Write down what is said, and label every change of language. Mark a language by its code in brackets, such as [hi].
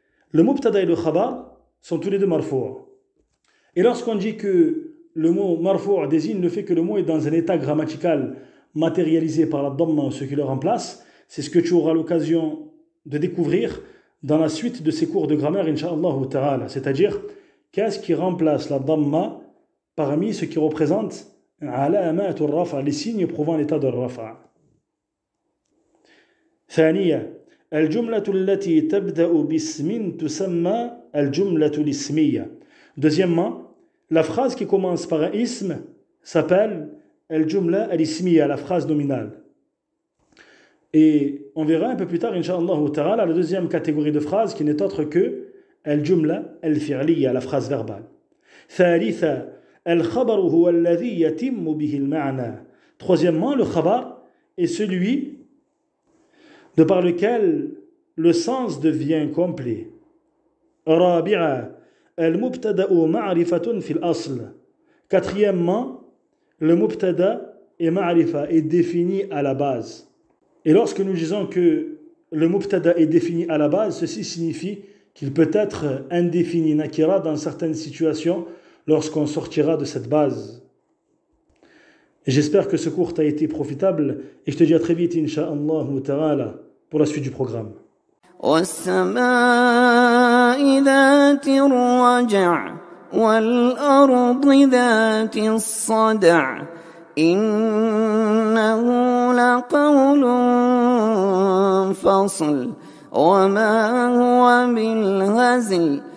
[fr] Le mubtada et le khabar sont tous les deux marfou'. Et lorsqu'on dit que le mot marfou' désigne le fait que le mot est dans un état grammatical matérialisé par la dhamma ou ce qui le remplace, c'est ce que tu auras l'occasion de découvrir dans la suite de ces cours de grammaire, incha'Allah ta'ala. C'est-à-dire, qu'est-ce qui remplace la dhamma parmi ce qui représente alamatul rafa, les signes prouvant l'état de rafa. [ar] ثانية الجملة التي تبدأ باسم تسمى الجملة الاسمية. [fr] Deuxièmement, la phrase qui commence par un ism s'appelle al-jumla al-ismiya, la phrase nominale. Et on verra un peu plus tard, incha'Allah ta'ala, la deuxième catégorie de phrases qui n'est autre que al-jumla al-fi'liya, la phrase verbale. [ar] ثالثا الخبر هو الذي يتم به المعنى. [fr] Troisièmement, le khabar est celui de par lequel le sens devient complet. [ar] رابعا المبتدأ معرفة في الأصل. [fr] Quatrièmement, le mubtada et ma'rifa est défini à la base. Et lorsque nous disons que le mubtada est défini à la base, ceci signifie qu'il peut être indéfini nakira dans certaines situations lorsqu'on sortira de cette base. Et j'espère que ce cours t'a été profitable et je te dis à très vite, incha'Allah ta'ala, pour la suite du programme. [ar] والسماء ذات الرجع والأرض ذات الصدع إنه لقول فصل وما هو بالهزل